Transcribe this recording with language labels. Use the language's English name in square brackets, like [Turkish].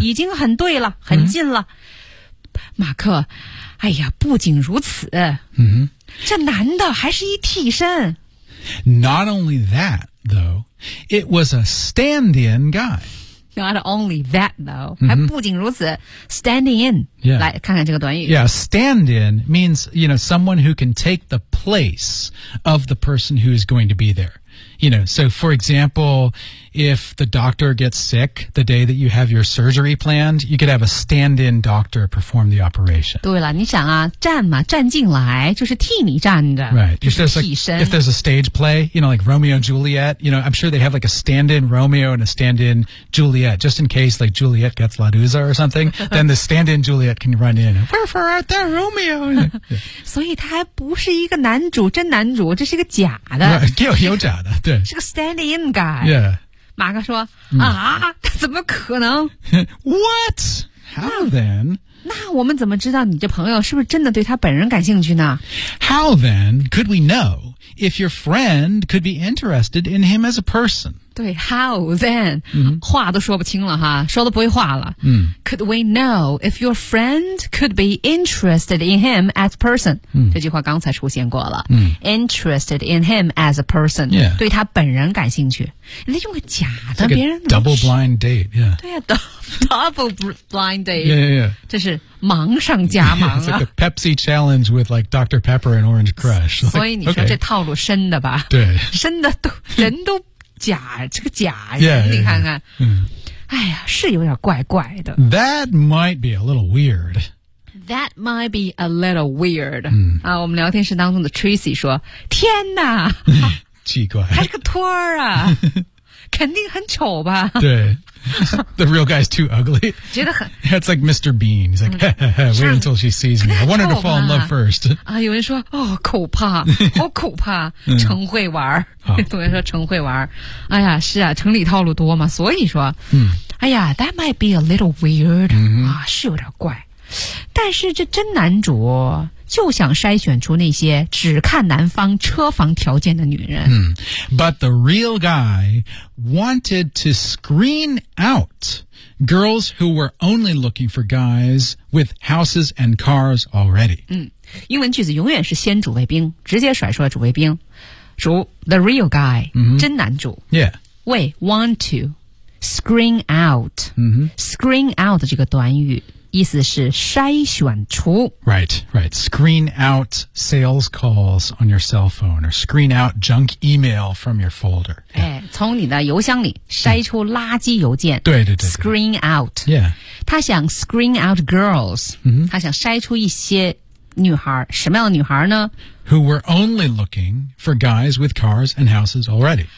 [Chinese] 已经很对了，很近了、马克，哎呀，不仅如此、这男的还是一替身， [English] Not only that though, It was a stand-in guy Not only that, though.、 [Chinese] 还不仅如此 [English] standing in.、 Yeah. [Chinese] 来看看这个短语。 [English] Yeah, stand in means, you know, someone who can take the place of the person who is going to be there. you know, so for example, if the doctor gets sick the day that you have your surgery planned, you could have a stand-in doctor perform the operation. [Chinese] 对了，你想啊，站嘛，站进来就是替你站着。 [English] Right. If there's, like, if there's a stage play, you know, like Romeo and Juliet, you know, I'm sure they have like a stand-in Romeo and a stand-in Juliet, just in case like Juliet gets La Dusa or something, then the stand-in Juliet can run in. Wherefore art thou, Romeo? [Chinese] 所以他还不是一个男主，真男主，这是一个假的。 [English] Right. [Chinese] 有假的，对。是个 [English] stand-in guy. Yeah. [Chinese] 马克说、啊怎么可能 [English] What? How then? [Chinese] 那我们怎么知道你这朋友是不是真的对他本人感兴趣呢 [English] How then could we know if your friend could be interested in him as a person? [Chinese] 对 [English] how then、mm-hmm. [Chinese] 话都说不清了哈说都不会话了、 mm. [English] Could we know if your friend could be interested in him as a person?、 Mm. [Chinese] 这句话刚才出现过了、mm. [English] Interested in him as a person、 yeah. [Chinese] 对他本人感兴趣那用个假的、 [English] like、 [Chinese] 别人 [English] double blind date、yeah. [Chinese] 对啊 [English] double blind date yeah, yeah, yeah. [Chinese] 这是忙上加忙、 [English] yeah, it's like a Pepsi challenge with like Dr. Pepper and Orange Crush like, [Chinese] 所以你说、okay. 这套路深的吧对深的都人都假这个假人 [English] yeah, yeah, yeah. [Chinese] 你看看、 mm. 哎呀是有点怪怪的 [English] That might be a little weird That might be a little weird、 mm. [Chinese] 啊，我们聊天室当中的 Tracy 说天哪奇怪还是个托儿啊肯定很丑吧 [English] 对 The real guy's too ugly [Chinese] 觉得很 [English] That's like Mr. Bean He's like Wait until she sees me I want her to fall in love first [Chinese] 啊，有人说哦，可怕好可怕成会玩同学说成会玩哎呀是啊城里套路多嘛所以说、嗯、 [English] 哎呀 That might be a little weird、嗯、 [Chinese] 啊，是有点怪但是这真男主就想筛选出那些只看男方车房条件的女人。 [English] 嗯、But the real guy wanted to screen out girls who were only looking for guys with houses and cars already. [Chinese] 嗯，英文句子永远是先主谓宾，直接甩出了主谓宾。主 [English] the real guy,、 mm-hmm. [Chinese] 真男主。 [English] Yeah. Wait, want to screen out.、 Mm-hmm. [Chinese] Screen out 这个短语。意思是筛选出 [English] Right, right Screen out sales calls on your cell phone Or screen out junk email from your folder、yeah. [Chinese] 哎、从你的邮箱里筛出垃圾邮件、嗯、对对 对 [English] Screen out Yeah [Chinese] 他想 [English] screen out girls、 mm-hmm. [Chinese] 他想筛出一些女孩什么样的女孩呢 [English] Who were only looking for guys with cars and houses already